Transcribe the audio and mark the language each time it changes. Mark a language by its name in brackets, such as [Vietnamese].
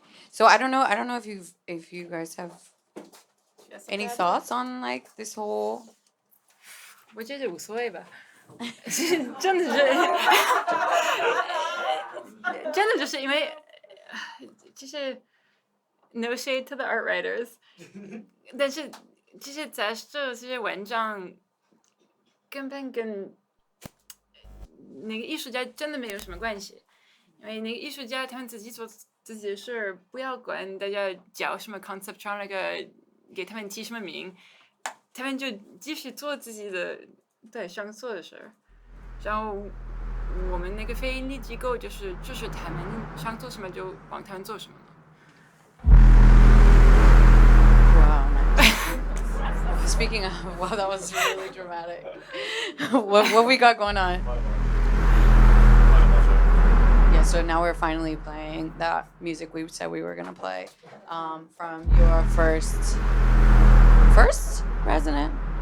[English] So I don't know if you guys have any thoughts on like this whole. [Chinese] 我觉得无所谓吧，真的就是因为就是 [English] no shade to the art writers， [Chinese] 但是这些杂志这些文章根本跟那个艺术家真的没有什么关系，因为那个艺术家他们自己做自己的事，不要管大家叫什么 conceptual 那个给他们起什么名，他们就继续做自己的对想做的事，然后我们那个非盈利机构就是他们想做什么就帮他们做什么。 [English] Wow. Speaking of, wow, that was really dramatic. what we got going on? Yeah, so now we're finally playing that music we said we were gonna play from your first resident.